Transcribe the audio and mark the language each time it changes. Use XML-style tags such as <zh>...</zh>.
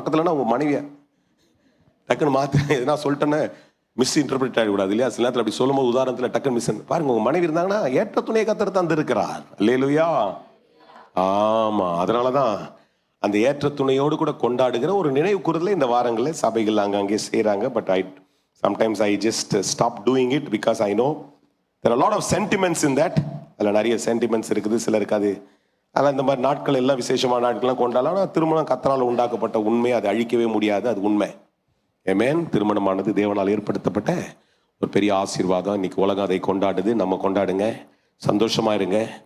<ta>பக்கத்துலன்னா உங்க மனைவிய டக்குன்னு மாத்து எதுனா சொல்லிட்டேன்னு மிஸ் இன்டர்பிரேட் ஆகிவிடாது இல்லையா? சில நேரத்தில் அப்படி சொல்லும் போது உதாரணத்துல டக்குன்னு மிஸ் பாருங்க, உங்க மனைவி இருந்தாங்கன்னா ஏற்ற துணையை கத்தர் தந்து இருக்கிறார். அல்லேலூயா. ஆமா, அதனாலதான் அந்த ஏற்ற துணையோடு கூட கொண்டாடுகிற ஒரு நினைவு கூறுதல இந்த வாரங்களில் சபைகள் அங்கே செய்யறாங்க.</ta> <en>But sometimes I just stop doing it because I know there are a lot of sentiments in that.</en> <ta>அதில் நிறைய சென்டிமெண்ட்ஸ் இருக்குது, சில இருக்காது. ஆனால் இந்த மாதிரி நாட்கள் எல்லாம் விசேஷமான நாட்கள்லாம் கொண்டாடலாம். ஆனால் திருமணம் கர்த்தரால் உண்டாக்கப்பட்ட உண்மை, அதை அழிக்கவே முடியாது, அது உண்மை. ஆமென். திருமணமானது தேவனால் ஏற்படுத்தப்பட்ட ஒரு பெரிய ஆசீர்வாதம். இன்னைக்கு உலகம் அதை கொண்டாடுது, நம்ம கொண்டாடுங்க, சந்தோஷமா இருங்க.</ta>